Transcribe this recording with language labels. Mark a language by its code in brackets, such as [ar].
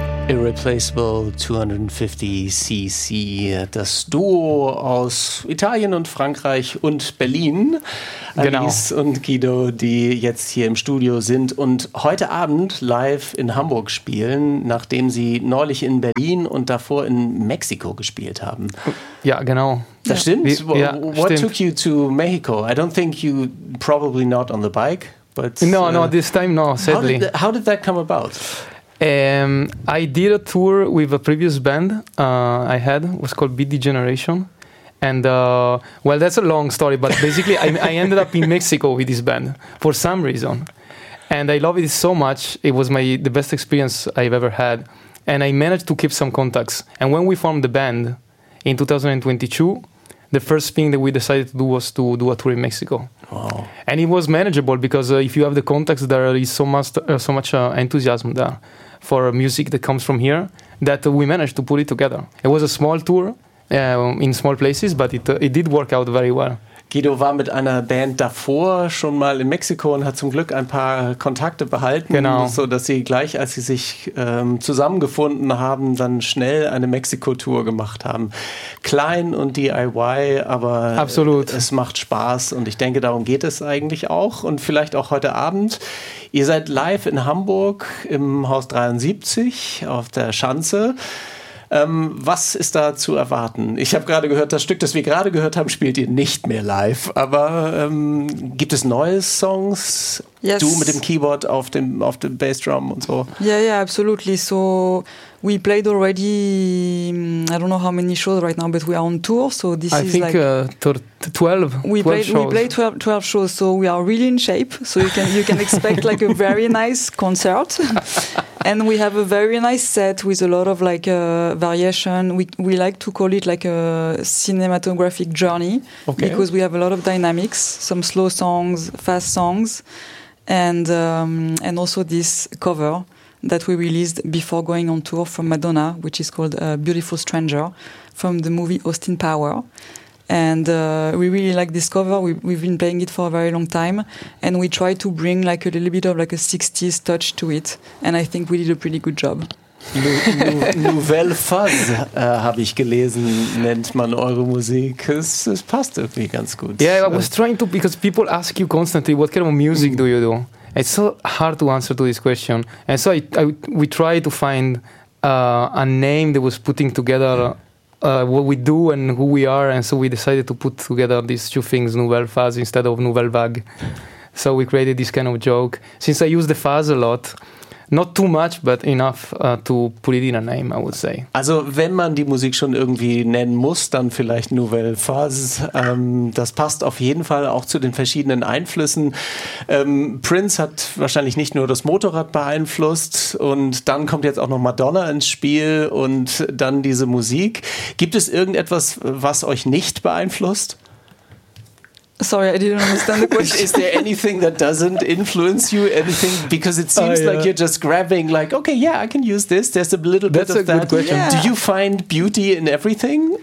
[de] Irreplaceable 250cc, das Duo aus Italien und Frankreich und Berlin. Genau. Alice und Guido, die jetzt hier im Studio sind und heute Abend live in Hamburg spielen, nachdem sie neulich in Berlin und davor in Mexiko gespielt haben. Ja, genau. Das stimmt. [en] What took you to Mexico? I don't think you, probably not on the bike, but... No, this time no, sadly. How did that come about? I did a tour with a previous band I had. It was called Beat Degeneration. And, well, that's a long story, but basically I ended up in Mexico with this band for some reason. And I loved it so much. It was the best experience I've ever had. And I managed to keep some contacts. And when we formed the band in 2022, the first thing that we decided to do was to do a tour in Mexico. Wow. And it was manageable because if you have the contacts, there is so much enthusiasm there for music that comes from here that we managed to put it together. It was a small tour in small places, but it did work out very well. [de] Guido war mit einer Band davor schon mal in Mexiko und hat zum Glück ein paar Kontakte behalten, genau, so dass sie gleich, als sie sich zusammengefunden haben, dann schnell eine Mexiko-Tour gemacht haben. Klein und DIY, aber absolut, es macht Spaß und ich denke, darum geht es eigentlich auch und vielleicht auch heute Abend. Ihr seid live in Hamburg im Haus 73 auf der Schanze. Was ist da zu erwarten? Ich habe gerade gehört, das Stück, das wir gerade gehört haben, spielt ihr nicht mehr live. Aber gibt es neue Songs? [en] Yes. [de] Du mit dem Keyboard auf dem Bassdrum und so? [en] Yeah, absolutely. So we played already, I don't know how many shows right now, but we are on tour. So this I think we played 12 shows, so we are really in shape. So you can expect like a very nice concert. And we have a very nice set with a lot of like variation. We like to call it like a cinematographic journey, okay, because we have a lot of dynamics, some slow songs, fast songs, and also this cover that we released before going on tour from Madonna, which is called Beautiful Stranger from the movie Austin Power. And we really like this cover. We've been playing it for a very long time. And we try to bring like a little bit of like a 60s touch to it. And I think we did a pretty good job. [de] Nouvelle Fuzz, habe ich gelesen, nennt man eure Musik. Es passt irgendwie ganz gut. [en] Yeah, I was trying to, because people ask you constantly, what kind of music do you do? It's so hard to answer to this question. And so we try to find a name that was putting together what we do and who we are, and so we decided to put together these two things, Nouvelle Fuzz instead of Nouvelle Vague. So we created this kind of joke. Since I use the fuzz a lot, not too much, but enough to put it in a name, I would say. [de] Also wenn man die Musik schon irgendwie nennen muss, dann vielleicht Nouvelle Fuzz. Das passt auf jeden Fall auch zu den verschiedenen Einflüssen. Prince hat wahrscheinlich nicht nur das Motorrad beeinflusst und dann kommt jetzt auch noch Madonna ins Spiel und dann diese Musik. Gibt es irgendetwas, was euch nicht beeinflusst? [en] Sorry, I didn't understand the question. Is there anything that doesn't influence you? Anything? Because it seems like you're just grabbing, like, okay, yeah, I can use this. There's a little bit of that. That's a good question. Yeah. Do you find beauty in everything?